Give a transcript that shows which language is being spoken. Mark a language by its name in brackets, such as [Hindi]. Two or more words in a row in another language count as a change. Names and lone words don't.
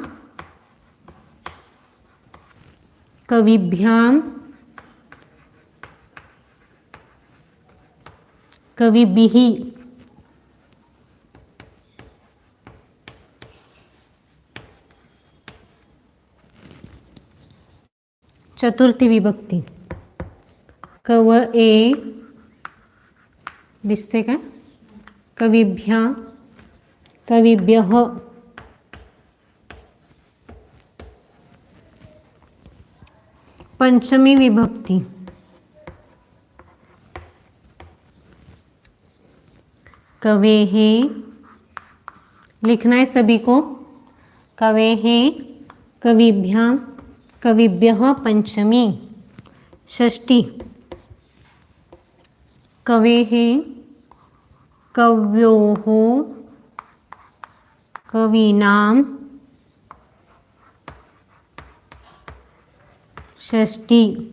[Sanskrit] कविभ्याम, कविभिः, चतुर्थी विभक्ति, कव ए, [Marathi] दिसते का? [Sanskrit] कविभ्या, कविभ्यः, पंचमी विभक्ति, कवेः, [Hindi] लिखना है सभी को। [Sanskrit] कवेः, कविभ्यां, कविभ्यः पंचमी। षष्ठी, कवेः, कव्योः, कवीनां, षष्ठी।